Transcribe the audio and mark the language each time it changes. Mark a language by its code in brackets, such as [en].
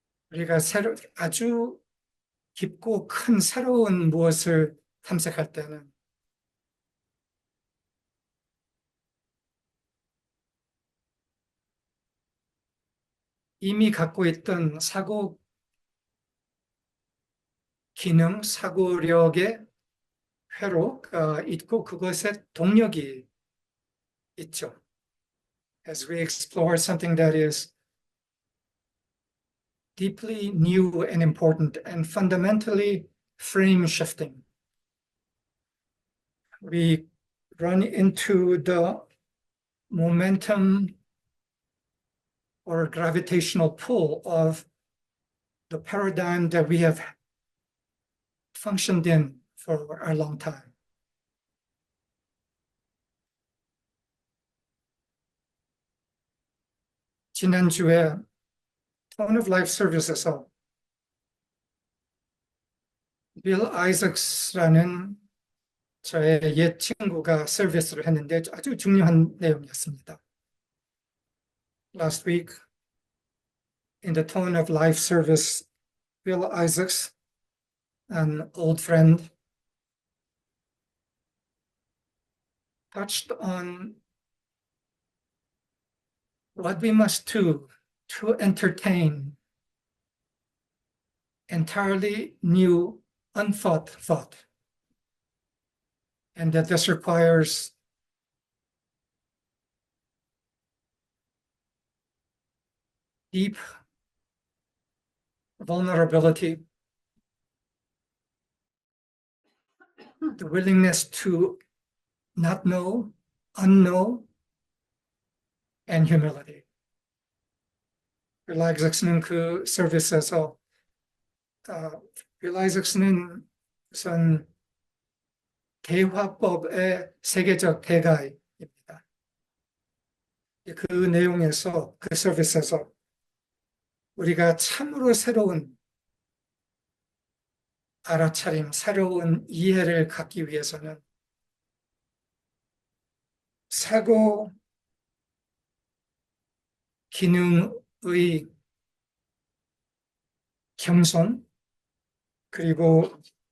[ko] 우리가 아주 깊고 큰 새로운 무엇을 탐색할 때는 이미 갖고 있던 사고 기능, 사고력의 회로가 있고 그것의 동력이 있죠. [en] As we explore something that is deeply new and important and fundamentally frame shifting, we run into the momentum or gravitational pull of the paradigm that we have functioned in for a long time. [ko] 지난주에 Tone of Life Service에서 빌 아이작스라는 저의 옛 친구가 서비스를 했는데 아주 중요한 내용이었습니다. [en] Last week, in the Tone of Life service, Bill Isaacs, an old friend, touched on what we must do to entertain entirely new, unthought thought. And that this requires deep vulnerability, the willingness to not know, unknow, and humility. [ko] 빌 아이작스는 그 서비스에서 빌 아이작스는 우선 대화법의 세계적 대가입니다. 그 내용에서 그 서비스에서 우리가 참으로 새로운 알아차림, 새로운 이해를 갖기 위해서는 사고 기능의 겸손 그리고